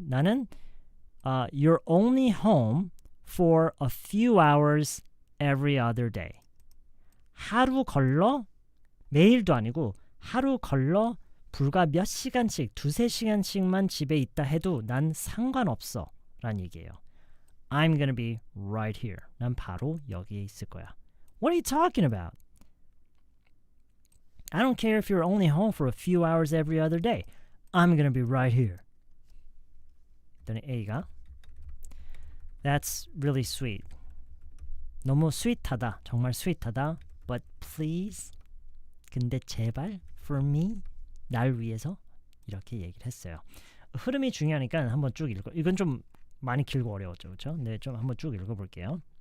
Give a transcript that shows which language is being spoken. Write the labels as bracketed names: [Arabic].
[Korean] 나는 [English] you're only home for a few hours every other day. [Korean] 하루 걸러 매일도 아니고 하루 걸러 불과 몇 시간씩 두세 시간씩만 집에 있다 해도 난 상관없어 라는 얘기예요. [English] I'm gonna be right here. [Korean] 난 바로 여기에 있을 거야. [English] What are you talking about? I don't care if you're only home for a few hours every other day. I'm gonna be right here. [Korean] 그다음에 A가 [English] That's really sweet. [Korean] 너무 스윗하다. 정말 스윗하다. [English] But please, [Korean] 근데 제발 [English] for me, [Korean] 날 위해서 이렇게 얘기를 했어요. 흐름이 중요하니까 한번 쭉 읽어. 이건 좀 많이 길고 어려웠죠, 그렇죠? 네, 좀 한번 쭉 읽어볼게요.